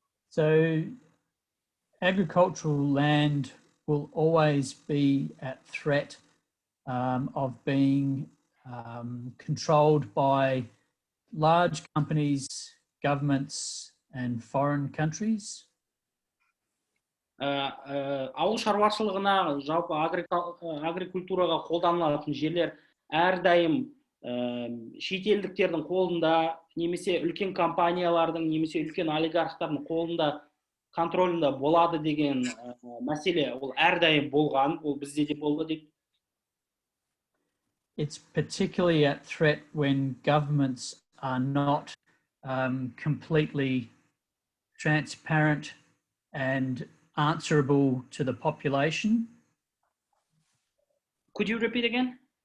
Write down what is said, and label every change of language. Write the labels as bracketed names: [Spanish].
[English] So agricultural land will always be at threat of being controlled by large companies, governments, and foreign countries. [Kazakh] Ауылшаруашылығына, жалпы агрикультураға қолданылатын жерлер әрдайым шетелдіктердің қолында, немесе үлкен компаниялардың, немесе үлкен олигархтардың қолында, контролында болады деген мәселе, ол әрдайым болған, ол бізде де болды деп. [English] It's particularly at threat when governments are not completely transparent and answerable to the population. Could you repeat again?